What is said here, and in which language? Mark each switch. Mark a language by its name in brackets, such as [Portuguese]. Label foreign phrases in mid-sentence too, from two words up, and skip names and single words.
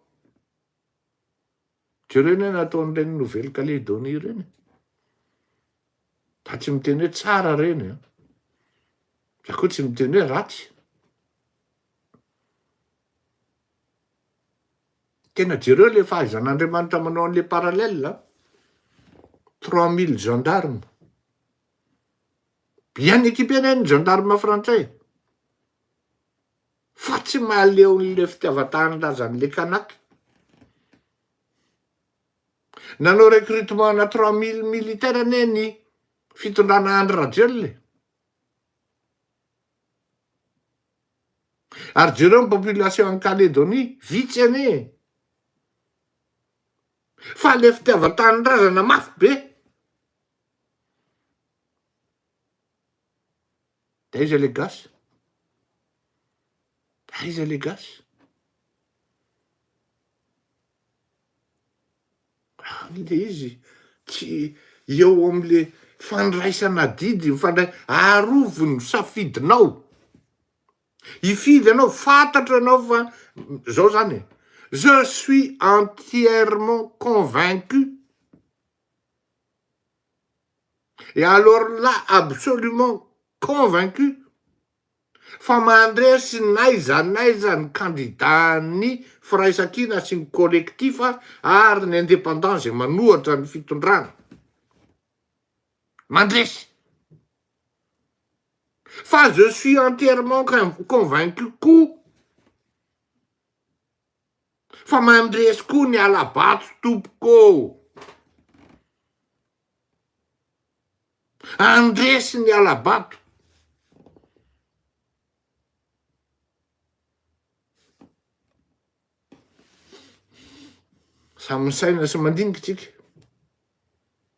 [Malagasy] Jereo eny nataon'ireny Nouvelle Calédonie reny. Da tsy miteny hoe tsara reny da koa tsy miteny hoe ratsy. Tena jereo le fahaizan'Andriamanitra manao an'le parallèle 3000 gendarmes. [French] Bien équipé [Malagasy] ny gendarme frantsay. Fa tsy mahaleo n'le fitiavan-tanindrazan'le kanaky. Nanao recrutement na 3000 militaire ny fitondrana Andry Rajoelina. Ary jereo ny [French] population en Calédonie [Malagasy] vitsy ane. Fa le fitiavan-tanindrazana mafy be. Aiza le gasy? Aiza le gasy? Le izy tsy eo am'le fandraisana didy arovony safidinao. Ifidy anao fantatra anao fa zao zany [French] je suis entièrement convaincu. Et alors là, absolument convaincu [Malagasy] fa mandresy n'aiza ny candidat ny firaisan-kina sy ny collectif ary ny indépendant zay manohatra ny fitondrana. Mandresy. Fa [French] je suis entièrement convaincu [Malagasy] koa fa mandresy koa ny alabato tompoko. Andresy ny alabato. Samy saina sy mandinika tsika.